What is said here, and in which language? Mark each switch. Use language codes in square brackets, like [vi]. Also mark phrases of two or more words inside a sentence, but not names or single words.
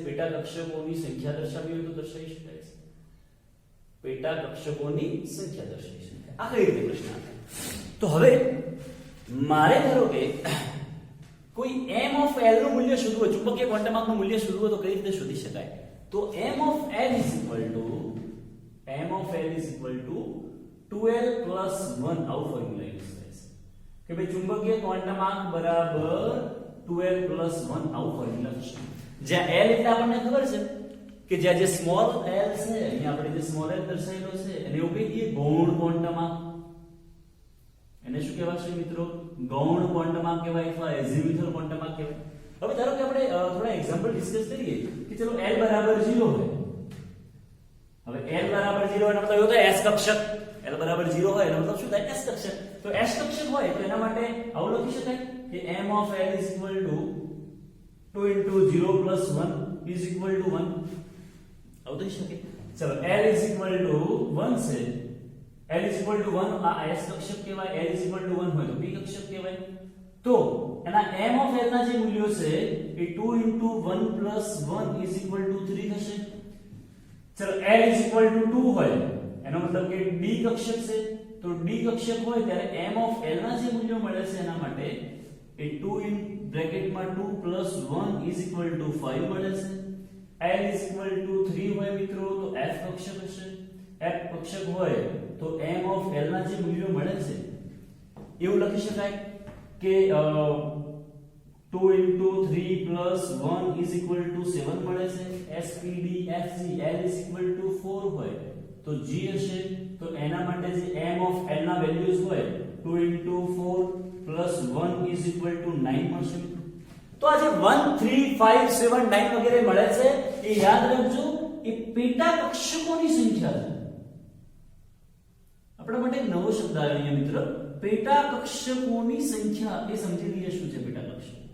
[gu] પેટા કક્ષકોની સંખ્યા દર્શાવવી હોય તો દર્શાવી શકાય છે. પેટા કક્ષકોની સંખ્યા દર્શાવી શકાય. આ કઈ રીતે પ્રશ્ન આવે? તો હવે મારે ધારો કે કોઈ [en] m of l [gu] નું મૂલ્ય શોધવું હોય, ચુંબકીય ક્વોન્ટમ આંકનું મૂલ્ય શોધવું હોય તો કઈ રીતે શોધી શકાય? તો [en] m of l is equal to 2l plus 1 [gu] આવું [en] formula use [gu] થાય છે કે ભાઈ ચુંબકીય ક્વોન્ટમ આંક બરાબર [en] 2l plus 1 [gu] આવું ફોર્મ્યુલા થશે. જ્યાં l એટલે આપણને ખબર છે કે જ્યાં જે [en] small l [gu] છે, અહીંયા આપણે જે [en] small l [gu] દર્શાવેલો છે એને એવું કહી દઈએ ગૌણ ક્વોન્ટમ આંક. એને શું કહેવાશે મિત્રો? ગૌણ ક્વોન્ટમ આંક કહેવાય અથવા એઝિમ્યુથલ ક્વોન્ટમ આંક કહેવાય. હવે ધારો કે આપણે થોડા [en] example discuss [gu] કરીએ કે ચલો l બરાબર 0 હોય. હવે l બરાબર 0 એનો મતલબ એવો થાય s કક્ષક. l બરાબર 0 હોય એનો મતલબ શું થાય? s કક્ષક. તો s કક્ષક હોય તો એના માટે આવું લખી શકાય કે [en] m of l is equal to 2 into 0 plus 1 is equal to 1. [gu] આવું થઈ શકે. ચલો [en] l is equal to 1 [gu] છે. [en] l is equal to 1 [gu] આ s કક્ષક કહેવાય. [en] l is equal to 1 [gu] હોય તો p કક્ષક કહેવાય. તો એના [en] m of l [gu] ના જે મૂલ્યો છે એ [en] 2 into 1 plus 1 is equal to 3 થશે. [gu] ચલો [en] l is equal to 2 [gu] હોય એનો મતલબ કે d કક્ષક છે. તો d કક્ષક હોય ત્યારે [en] m of l [gu] ના જે મૂલ્યો મળે છે એના માટે એ 2 in બ્રેકેટમાં [en] 2 plus 1 is equal to 5 [gu] મળે છે. [en] l is equal to 3 [gu] હોય મિત્રો તો f કક્ષક હશે. f કક્ષક હોય તો [en] m of l [gu] ના જે મૂલ્યો મળે છે એવું લખી શકાય કે [en] 2 into 3 plus 1 is equal to 7 [gu] મળે છે. [en] s p d f g l is equal to 4 [gu] હોય તો g હશે. તો એના માટે જે [en] m of l [gu] ના વેલ્યુઝ હોય [en] 2 into 4 plus 1 is equal to 9 મળશે. [gu] તો આ જે 1 3 5 7 9 વગેરે મળે છે એ યાદ રાખજો એ પેટા કક્ષકોની સંખ્યા છે. આપણા માટે એક નવો શબ્દ આવ્યો મિત્ર, પેટા કક્ષકોની સંખ્યા. એ સમજી લઈએ શું છે પેટા કક્ષક.